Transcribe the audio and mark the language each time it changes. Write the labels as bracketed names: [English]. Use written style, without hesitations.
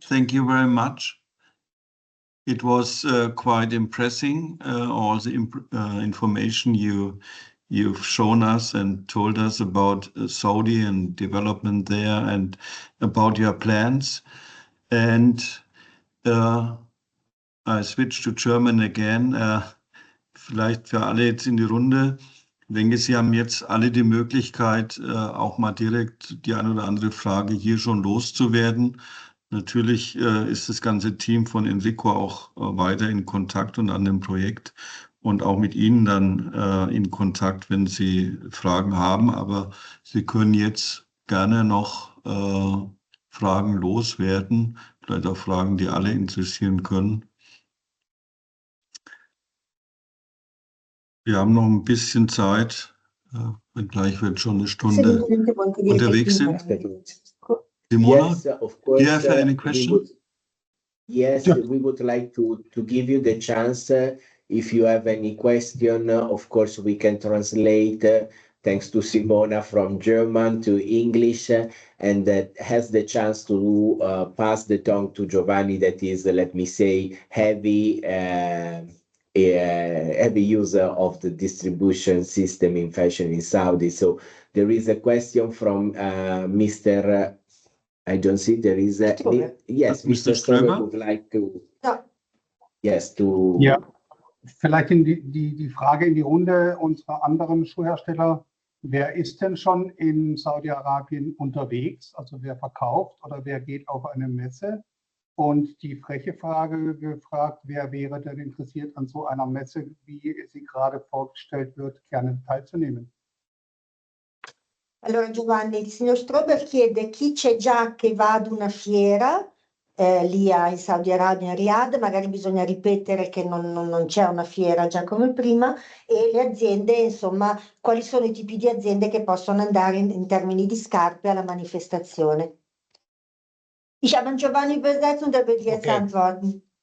[English] Thank you very much. It was quite impressive, all the information you've shown us and told us about Saudi and development there and about your plans. And I switch to German again. [German] Vielleicht für alle jetzt in die Runde. Ich denke, Sie haben jetzt alle die Möglichkeit, auch mal direkt die eine oder andere Frage hier schon loszuwerden. Natürlich ist das ganze Team von Enrico auch weiter in Kontakt und an dem Projekt und auch mit Ihnen dann in Kontakt, wenn Sie Fragen haben. Aber Sie können jetzt gerne noch Fragen loswerden, vielleicht auch Fragen, die alle interessieren können. Wir haben noch ein bisschen Zeit, gleich wird schon eine Stunde unterwegs sind. [English] Simona, yes, of course, do you have any question? We would like to give you the chance. If you have any question, of course, we can translate, thanks to Simona, from German to English, and that has the chance to pass the tongue to Giovanni, that is, let me say, heavy heavy user of the distribution system in fashion in Saudi. So there is a question from Mr. I don't see there is a yes, Mr. Strömer would like to yes to [German] Ja, vielleicht die Frage in die Runde unserer anderen Schuhhersteller. Wer ist denn schon in Saudi-Arabien unterwegs? Also wer verkauft oder wer geht auf eine Messe? Und die freche Frage gefragt, wer wäre denn interessiert an so einer Messe, wie sie gerade vorgestellt wird, gerne teilzunehmen? [Italian] Allora Giovanni, il signor Strober chiede chi c'è già che va ad una fiera lì in Saudi Arabia, in Riyadh, magari bisogna ripetere che non c'è una fiera già come prima, e le aziende, insomma, quali sono i tipi di aziende che possono andare in termini di scarpe alla manifestazione. [German] Ich habe an Giovanni übersetzt und er wird jetzt antworten.